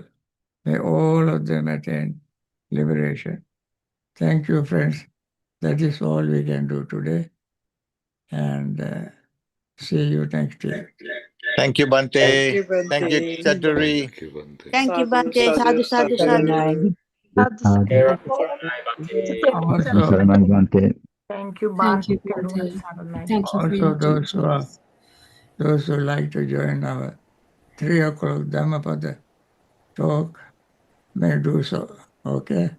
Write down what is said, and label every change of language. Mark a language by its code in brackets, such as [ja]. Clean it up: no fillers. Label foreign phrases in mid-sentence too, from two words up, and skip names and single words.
[en] May all of them attain liberation. Thank you, friends. That is all we can do today. And see you next year. Thank you, Thank Bhante. you, Bhante. Thank you, Chaturi. Thank you, Bhante. Thank you, Sadhu, Bhante. Sadhu, sadhu, sadhu. sadhu. Also, Thank you, Thank you, Bhante. Bhante. Thank you for your also teachings. those who like to join our 3 o'clock Dhammapada talk may do so.